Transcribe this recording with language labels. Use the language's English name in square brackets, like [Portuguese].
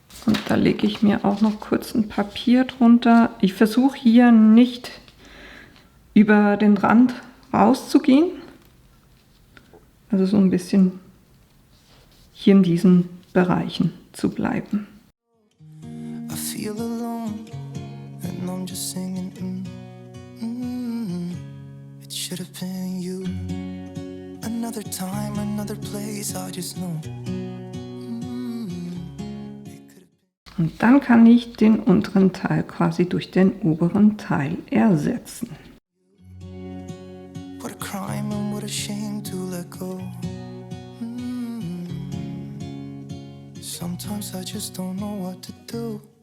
[German] Und da lege ich mir auch noch kurz ein Papier drunter. Ich versuche hier nicht über den Rand rauszugehen, also so ein bisschen hier in diesen Bereichen zu bleiben. [English] I feel alone and I'm just singing, it should have been you. Another time, another place, I just know. [German] Und dann kann ich den unteren Teil quasi durch den oberen Teil ersetzen. [English] What a crime and what a shame to let go. Sometimes I just don't know what to do.